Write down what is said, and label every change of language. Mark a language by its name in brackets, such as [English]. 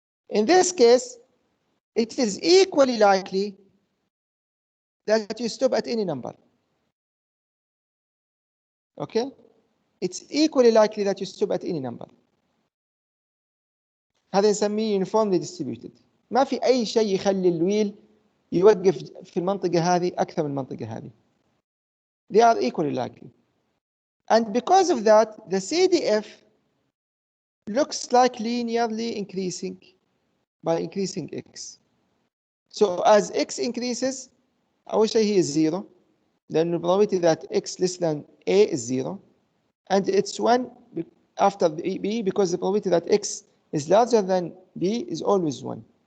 [English] In this case, it is equally likely that you stop at any number. Okay? It's equally likely that you stop at any number. [Arabic] هذا نسميه uniformly distributed. ما في أي شيء يخلي الويل يوقف في المنطقة هذه أكثر من المنطقة هذه. [English] They are equally likely. And because of that, the CDF looks like linearly increasing by increasing x. So as x increases, [Arabic] أول شيء هي [English] 0. Then the probability that x less than A is 0. And it's 1 after B because the probability that x is larger than B is always 1.